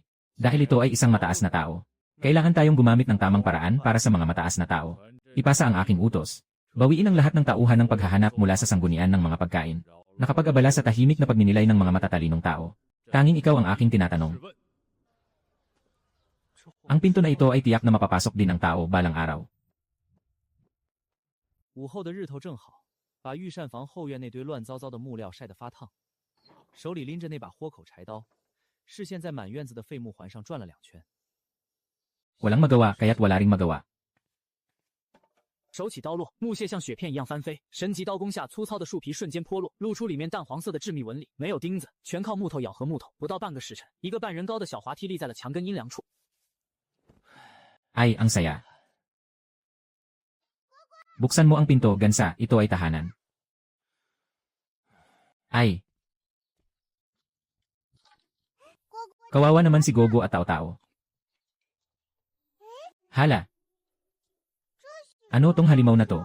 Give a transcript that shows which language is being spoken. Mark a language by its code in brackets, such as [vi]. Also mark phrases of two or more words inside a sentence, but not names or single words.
[tl] Dahil ito ay isang mataas na tao. Kailangan tayong gumamit ng tamang paraan para sa mga mataas na tao. Ipasa ang aking utos. Bawiin ang lahat ng tauhan ng paghahanap mula sa sanggunian ng mga pagkain. Nakapag-abala sa tahimik na pagninilay ng mga matatalinong tao. Tanging ikaw ang aking tinatanong. Ang pinto na ito ay tiyak na mapapasok din ang tao balang araw. [zh] 午后的日头正好，把御膳房后院那堆乱糟糟的木料晒得发烫，手里拎着那把豁口柴刀，视线在满院子的废木环上转了2圈。 [tl] Walang magawa kaya't wala ring magawa. [zh] 手起刀落，木屑像雪片一样翻飞，神级刀攻下，粗糙的树皮瞬间脱落，露出里面淡黄色的致密纹理。没有钉子，全靠木头咬合木头。不到半个时辰，一个半人高的小滑梯立在了墙根阴凉处。 [tl] Ay, ang saya. Buksan mo ang pinto, gansa, ito ay tahanan. Ay. Kawawa naman si Gogo at Tao-Tao. Hala. Ano tong halimaw na to?